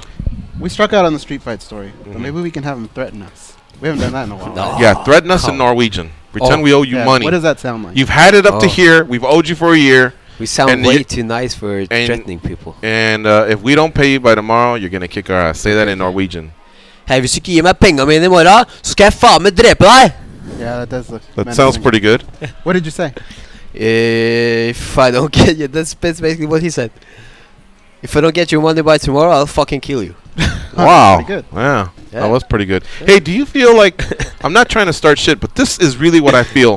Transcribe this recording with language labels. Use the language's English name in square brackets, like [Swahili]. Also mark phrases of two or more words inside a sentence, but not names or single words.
[English] We struck out on the street fight story, but maybe we can have him threaten us. We haven't done that in a while. No. Yeah, threaten us in Norwegian. Pretend we owe you money. What does that sound like? You've had it up to here. We've owed you for a year. We sound way too nice for threatening people. And if we don't pay you by tomorrow, you're going to kick our ass. Say that in Norwegian. [Norwegian] Hey, hvis du ikke gir meg penger mine I morgen, så skal jeg faen meg drepe deg! [English] Yeah, that does look That sounds pretty good. What did you say? If I don't get you, that's basically what he said. If I don't get your money by tomorrow, I'll fucking kill you. Wow. Pretty good. Yeah, that was pretty good. Hey, do you feel like, I'm not trying to start shit, but this is really what I feel.